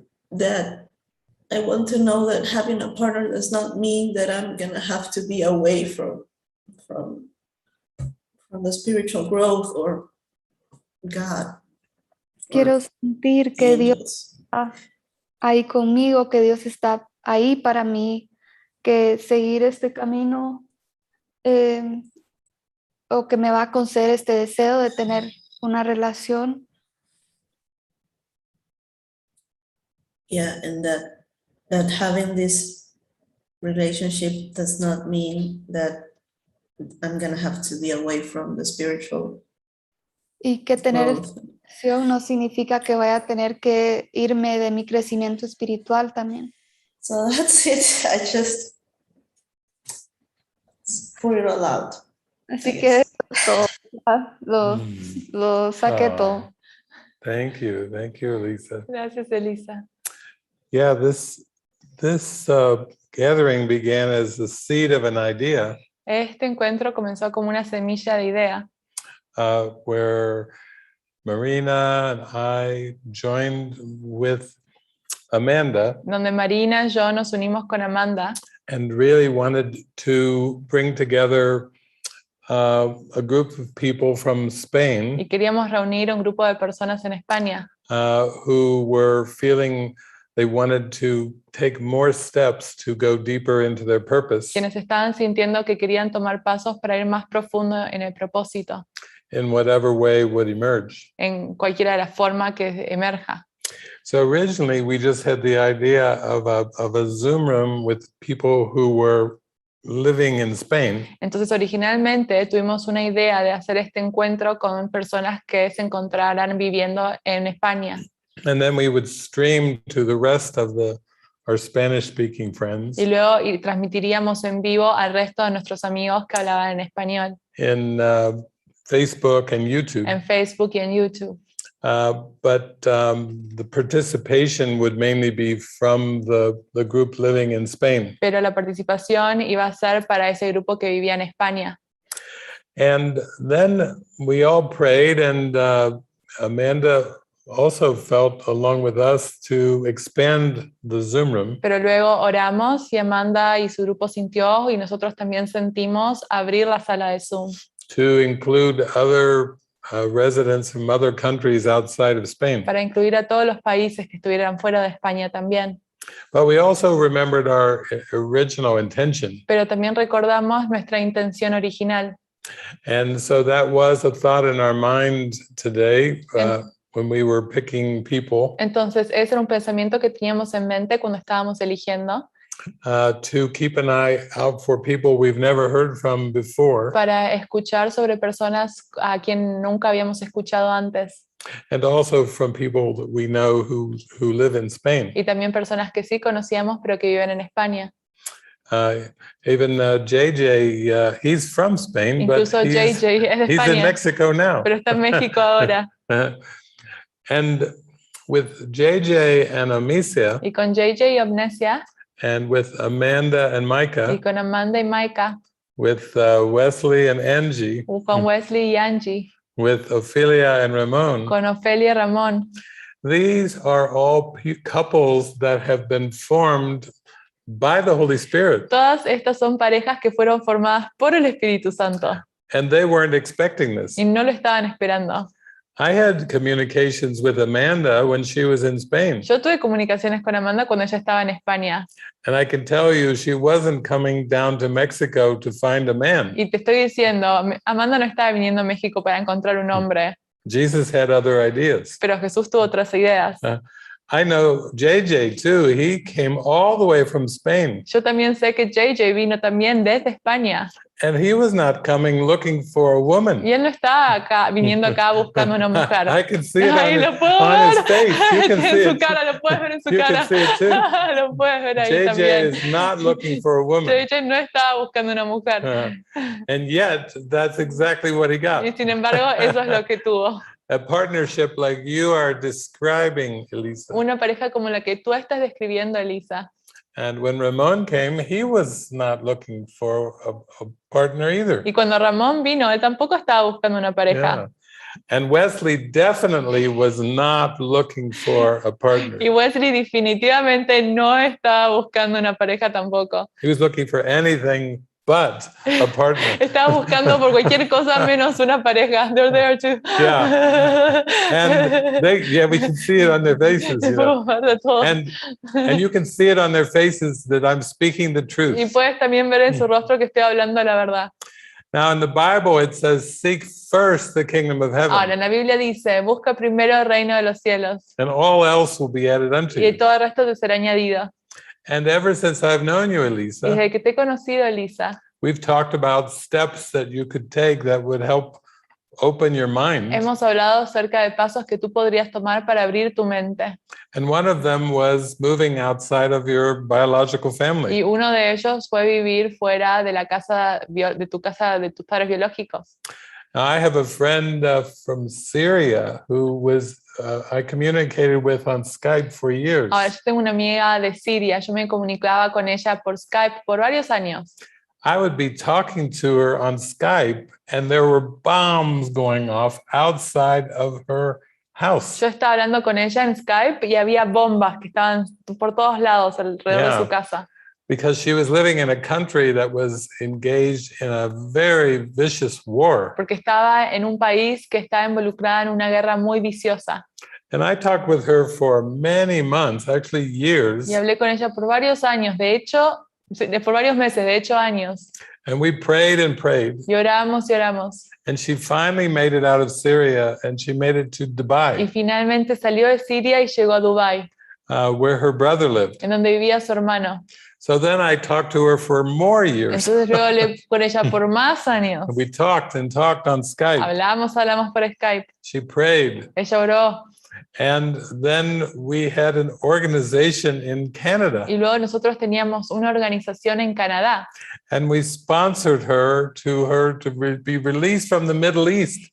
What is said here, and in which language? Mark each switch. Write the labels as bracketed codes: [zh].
[en] That I want to know that having a partner does not mean that I'm gonna have to be away from the spiritual growth or God. [es] Quiero sentir que Dios está ahí conmigo, que Dios está ahí para mí, que seguir este camino o que me va a conceder este deseo de tener una relación. [en] Yeah, and that having this relationship does not mean that I'm gonna have to be away from the spiritual. [es] Y que tener [en] growth. [es] esta relación no significa que vaya a tener que irme de mi crecimiento espiritual también. [en] So that's it. I just put it all out. [es] Así que todo, lo saqué todo. [en] Thank you, Elisa. [es] Gracias, Elisa. [en] Yeah, this gathering began as the seed of an idea. [es] Este encuentro comenzó como una semilla de idea. [en] Where Marina and I joined with Amanda. [es] Donde Marina y yo nos unimos con Amanda. [en] And really wanted to bring together a group of people from Spain [es] y queríamos reunir un grupo de personas en España [en] who were feeling they wanted to take more steps to go deeper into their purpose [es] quienes estaban sintiendo que querían tomar pasos para ir más profundo en el propósito, [en] in whatever way would emerge. [es] en cualquiera de las formas que emerja. [en] So originally we just had the idea of a Zoom room with people who were living in Spain. [es] Entonces originalmente tuvimos una idea de hacer este encuentro con personas que se encontraran viviendo en España. [en] And then we would stream to the rest of our Spanish-speaking friends [es] Y luego transmitiríamos en vivo al resto de nuestros amigos que hablaban en español [en] in Facebook and YouTube. [es] en Facebook y en YouTube. [en] But the participation would mainly be from the group living in Spain. [es] Pero la participación iba a ser para ese grupo que vivía en España. [en] And then we all prayed, and Amanda also felt along with us to expand the Zoom room. [es] Pero luego oramos y Amanda y su grupo sintió y nosotros también sentimos abrir la sala de Zoom. [en] To include other residents from other countries outside of Spain. [es] Para incluir a todos los países que estuvieran fuera de España también. [en] But we also remembered our original intention. [es] Pero también recordamos nuestra intención original. [en] And so that was a thought in our mind today when we were picking people. [es] Entonces, ese era un pensamiento que teníamos en mente cuando estábamos eligiendo. [en] To keep an eye out for people we've never heard from before. [es] Para escuchar sobre personas a quien nunca habíamos escuchado antes. [en] And also from people that we know who live in Spain. [es] Y también personas que sí conocíamos pero que viven en España. [en] Even JJ, he's from Spain, [es] Incluso [en] but [es] JJ es de [en] he's [es] España, [en] in Mexico now. [es] pero está en México ahora. [en] And with JJ and Amicia, [es] Y con JJ y Omnesia, [en] and with Amanda and [es] y [en] Micah, [es] con Amanda y Maika, [en] with Wesley and Angie, [es] con Wesley y Angie, [en] with Ophelia and Ramon, [es] con Ofelia y Ramón. [en] these are all couples that have been formed by the Holy Spirit. [es] Todas estas son parejas que fueron formadas por el Espíritu Santo [en] And they weren't expecting this. [es] y no lo estaban esperando. [en] I had communications with Amanda when she was in Spain. [es] Yo tuve comunicaciones con Amanda cuando ella estaba en España. [en] And I can tell you, she wasn't coming down to Mexico to find a man. [es] Y te estoy diciendo, Amanda no estaba viniendo a México para encontrar un hombre, [en] Jesus had other ideas. [es] pero Jesús tuvo otras ideas. [en] I know JJ too. He came all the way from Spain. [es] Yo también sé que JJ vino también desde España. [en] And he was not coming looking for a woman. [es] Y él no estaba acá, viniendo acá buscando una mujer. [en] I can see it [es] Ahí [en] on, [es] lo puedo [en] on his [es] ver. [en] face. You can see [es] En su [en] it. [es] cara, lo puedes ver en su [en] You [es] cara. [en] can see it too. [es] Lo puedes ver ahí [en] JJ [es] también. [en] is not looking for a woman. [es] JJ no estaba buscando una mujer. [en] And yet, that's exactly what he got. [es] Y sin embargo, eso es lo que tuvo. [en] A partnership like you are describing, Elisa. [es] Una pareja como la que tú estás describiendo, Elisa. [en] And when Ramon came, he was not looking for a partner either. [es] Y cuando Ramón vino, él tampoco estaba buscando una pareja. [en] Yeah. And Wesley definitely was not looking for a partner. [es] Y Wesley definitivamente no estaba buscando una pareja tampoco. [en] He was looking for anything but a partner. [es] Estaba buscando por cualquier cosa menos una pareja. [en] They're there too. Yeah. And we can see it on their faces. You know? And you can see it on their faces that I'm speaking the truth. [es] Y puedes también ver en su rostro que estoy hablando la verdad. [en] Now in the Bible it says, seek first the kingdom of heaven. [es] Ahora, en la Biblia dice, busca primero el reino de los cielos. [en] And all else will be added unto [es] Y [en] you. [es] todo el resto te será añadido. [en] And ever since I've known you, Elisa, [es] Desde que te he conocido, Elisa, [en] we've talked about steps that you could take that would help open your mind. [es] hemos hablado acerca de pasos que tú podrías tomar para abrir tu mente. [en] And one of them was moving outside of your biological family. [es] Y uno de ellos fue vivir fuera de la casa, de tu casa, de tus padres biológicos. [en] Now, I have a friend from Syria who was I communicated with on Skype for years. [es] Ahora, yo tengo una amiga de Siria, yo me comunicaba con ella por Skype por varios años. [en] I would be talking to her on Skype and there were bombs going off outside of her house. [es] Yo estaba hablando con ella en Skype y había bombas que estaban por todos lados alrededor de su casa. [en] because she was living in a country that was engaged in a very vicious war. [es] porque estaba en un país que estaba involucrada en una guerra muy viciosa. [en] And I talked with her for many months, actually years, [es] Y hablé con ella por varios años, de hecho, por varios meses, de hecho años. [en] and we prayed and prayed. [es] Y oramos y oramos. [en] And she finally made it out of Syria, and she made it to [es] Y [en] Dubai, [es] finalmente salió de Siria y llegó a Dubái, [en] where her brother lived. [es] en donde vivía su hermano. [en] So then I talked to her for more years. [es] Entonces luego hablé con ella por más años. [en] We talked and talked on Skype. [es] Hablamos por Skype. [en] She prayed. [es] Ella oró. [en] And then we had an organization in Canada, [es] Y luego nosotros teníamos una organización en Canadá. [en] and we sponsored her to be released from the Middle East